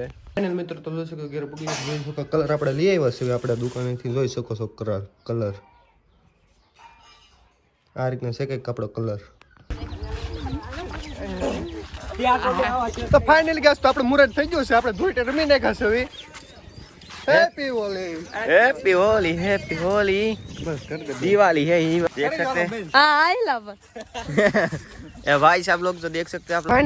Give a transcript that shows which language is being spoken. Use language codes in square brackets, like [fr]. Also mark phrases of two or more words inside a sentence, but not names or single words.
[gu] ફાઇનલ મિત્રો તો જોઈ શકો ઘેર પગી જોઈ શકો કલર આપણે લઈ આવ્યા છે આપણે દુકાનેથી. જોઈ શકો છો કલર આ રીતના છે કંઈક આપણો કલર. તો ફાઇનલી ગેસ તો આપણે મુરત થઈ ગયું છે. આપણે ધૂળેટી રમી નાખ્યા છે. [en] happy Holi, happy Holi, happy Holi. [hi] બસ कर दे दिवाली है ये देख सकते हैं. [en] हाँ I love [hi] ये भाई साहब लोग जो देख सकते हैं आप लोग.